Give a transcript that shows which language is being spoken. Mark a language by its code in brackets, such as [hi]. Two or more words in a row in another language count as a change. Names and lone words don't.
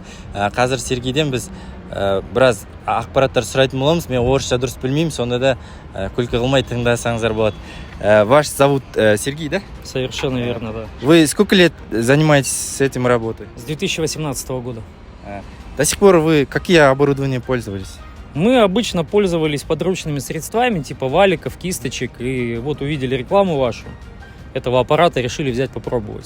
[kk] Қазір Сергейден біз біраз ақпараттар сұрайтын боламыз. Мен орысша дұрыс білмеймін, сонда да күлкі қылмай тыңдасаңыздар болады. [ru] Ваш зовут Сергей, да? Совершенно верно, да. Вы сколько лет занимаетесь с этим работой? С 2018 года. До сих пор вы какие оборудования пользовались? Мы обычно пользовались подручными средствами, типа валиков, кисточек. И вот увидели рекламу вашу этого аппарата, решили взять попробовать.